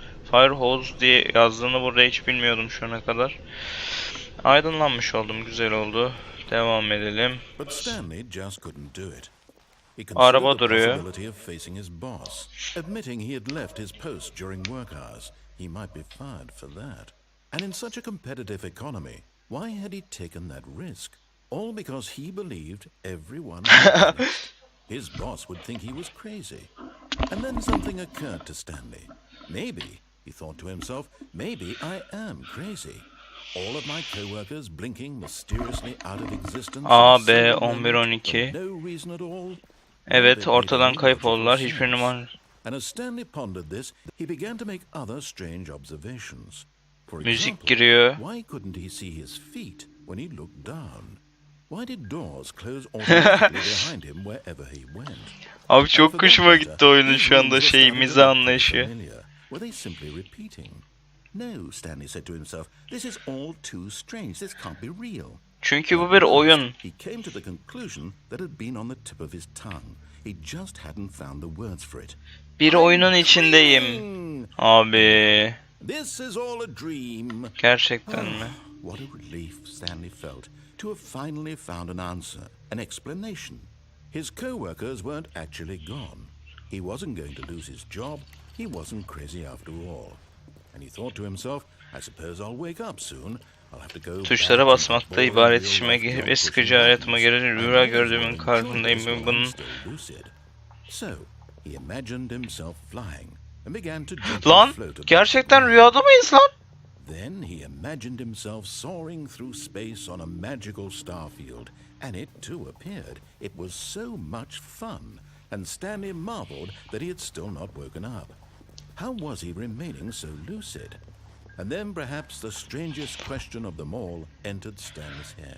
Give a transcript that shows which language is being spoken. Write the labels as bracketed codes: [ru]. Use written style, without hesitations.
[tr] Firehose diye yazdığını burada hiç bilmiyordum şu ana kadar. Aydınlanmış oldum. Güzel oldu. Devam edelim. [en] But Stanley just couldn't do it. He [tr] Araba [en] considered the [tr] duruyor. [en] possibility of facing his boss, admitting he had left his post during work hours. He might be fired for that. And in such a competitive economy, why had he taken that risk? All because he believed everyone would. His boss would think he was crazy. And then something occurred to Stanley. Maybe, he thought to himself, maybe I am crazy. All of my co-workers blinking mysteriously out of existence. A, B, 11-12. No reason at all. [tr] Evet, ortadan kayıp oldular. Hiçbir numara. [en] And as Stanley pondered this, he began to make other strange observations. For [tr] Müzik [en] example, [tr] giriyor. [en] why couldn't he see his feet when he looked down? Why did doors close automatically behind him wherever he went? [tr] Abi çok hoşuma gitti oyunun şu anda mizah anlayışı. [en] Were they simply repeating? No, Stanley said to himself, this is all too strange. This can't be real. [tr] Çünkü bu bir oyun. [en] He came to the conclusion that had been on the tip of his tongue. He just hadn't found the words for it. [tr] Bir oyunun içindeyim. Abi. [en] This is all a dream. [tr] Gerçekten mi? [en] What a relief Stanley felt to have finally found an answer, an explanation. His co-workers weren't actually gone. He wasn't going to lose his job. He wasn't crazy after all. And he thought to himself, I suppose I'll wake up soon. I'll have to go [tr] Tuşlara basmakta ibaret işime girip ve sıkıcı hayatıma girer. Rüya gördüğümün farkındayım ve bunun... [en] So, he imagined himself flying and began to [tr] Lan, gerçekten rüyada mıyız lan? [en] Then he imagined himself soaring through space on a magical starfield, and it too appeared. It was so much fun, and Stanley marveled that he had still not woken up. How was he remaining so lucid? And then perhaps the strangest question of them all entered Stanley's head.